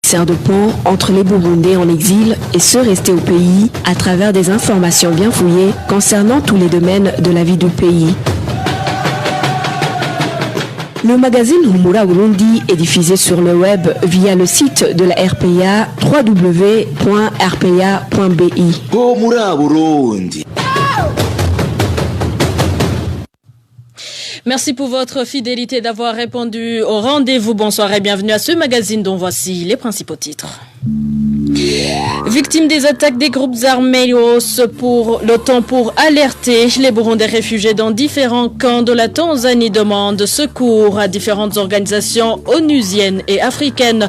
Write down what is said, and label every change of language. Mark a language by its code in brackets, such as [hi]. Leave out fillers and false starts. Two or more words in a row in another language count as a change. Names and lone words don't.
[fr] sert de pont entre les Burundais en exil et ceux restés au pays à travers des informations bien fouillées concernant tous les domaines de la vie du pays. Le magazine Humura Burundi est diffusé sur le web via le site de la RPA www.rpa.bi. Humura Burundi. Merci pour votre fidélité d'avoir répondu au rendez-vous. Bonsoir et bienvenue à ce magazine dont voici les principaux titres. Victimes des attaques des groupes armés pour l'OTAN pour alerter les Burundais réfugiés dans différents camps de la Tanzanie demandent secours à différentes organisations onusiennes et africaines.